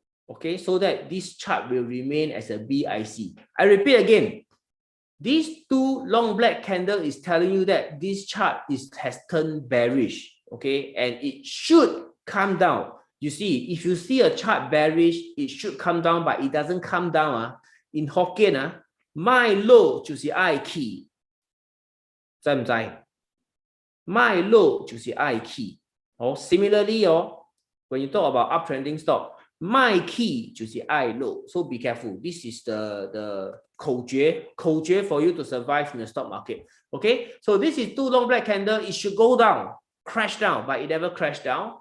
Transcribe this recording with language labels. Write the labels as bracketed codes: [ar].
[en] Okay, so that this chart will remain as a BIC. I repeat again, these two long black candle is telling you that this chart has turned bearish, okay, and it should come down. You see, if you see a chart bearish, it should come down, but it doesn't come down. In Hokkien, [nan] 卖落就是爱起，知唔知？卖落就是爱起。 [en] Similarly, when you talk about uptrending stock, [nan] 卖起就是爱落。 [en] So be careful. This is the 口诀 for you to survive in the stock market. Okay, so this is two long black candle. It should go down, crash down, but it never crashed down.